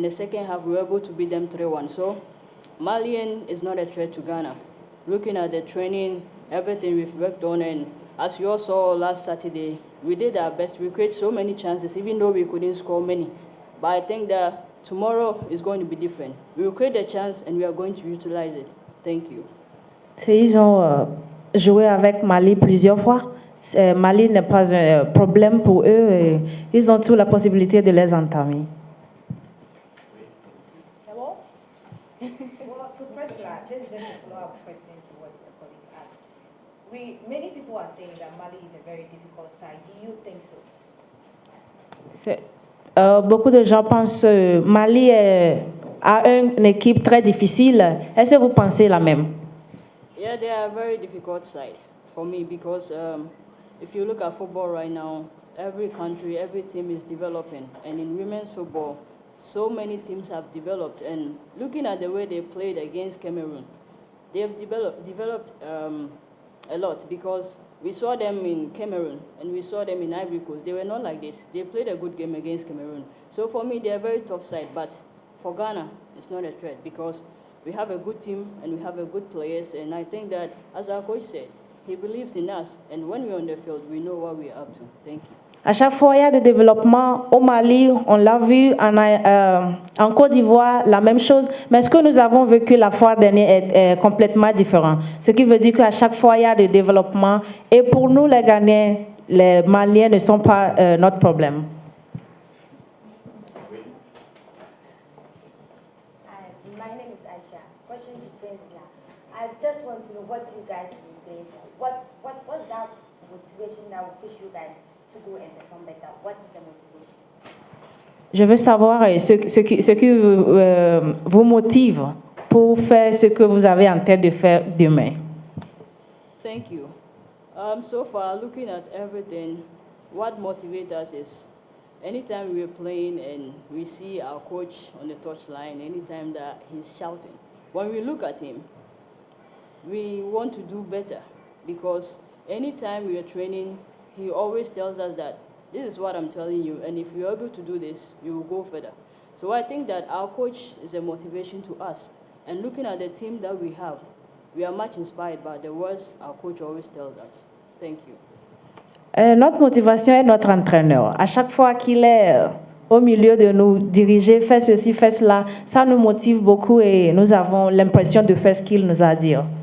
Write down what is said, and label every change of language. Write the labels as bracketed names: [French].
[English] In the second half, we were able to beat them 3-1. So Malian is not a threat to Ghana. Looking at the training, everything we've worked on, and as you all saw last Saturday, we did our best. We created so many chances, even though we couldn't score many. But I think that tomorrow is going to be different. We will create a chance and we are going to utilize it. Thank you. [French] Ils ont joué avec Mali plusieurs fois. Mali n'est pas un problème pour eux. Et ils ont toute la possibilité de les entamer. [English] Hello? Well, to Priscilla, this is just a follow-up question to what the colleague asked. Many people are saying that Mali is a very difficult side. Do you think so? [French] Beaucoup de gens pensent que Mali a une équipe très difficile. Est-ce que vous pensez la même? [English] Yeah, they are a very difficult side for me because if you look at football right now, every country, every team is developing. And in women's football, so many teams have developed. And looking at the way they played against Cameroon, they have developed a lot because we saw them in Cameroon and we saw them in Ivory Coast. They were not like this. They played a good game against Cameroon. So for me, they are a very tough side. But for Ghana, it's not a threat because we have a good team and we have a good players. And I think that, as our coach said, he believes in us. And when we're on the field, we know what we're up to. Thank you. [French] À chaque fois, il y a des développements. Au Mali, on l'a vu. En Côte d'Ivoire, la même chose. Mais ce que nous avons vécu la fois dernière est complètement différent. Ce qui veut dire qu'à chaque fois, il y a des développements. Et pour nous, les Ghanéens, les Maliens ne sont pas notre problème. [English] My name is Aisha. Question to Prince. I just want to know what you guys will play for. What's that motivation that will push you guys to go and perform better? What is the motivation? [French] Je veux savoir ce qui vous motive pour faire ce que vous avez en tête de faire demain. [English] Thank you. So far, looking at everything, what motivates us is anytime we're playing and we see our coach on the touchline, anytime that he's shouting, when we look at him, we want to do better because anytime we are training, he always tells us that this is what I'm telling you, and if you're able to do this, you will go further. So I think that our coach is a motivation to us. And looking at the team that we have, we are much inspired by the words our coach always tells us. Thank you. [French] Notre motivation est notre entraîneur. À chaque fois qu'il est au milieu de nous diriger, fais ceci, fais cela, ça nous motive beaucoup et nous avons l'impression de faire ce qu'il nous a dit.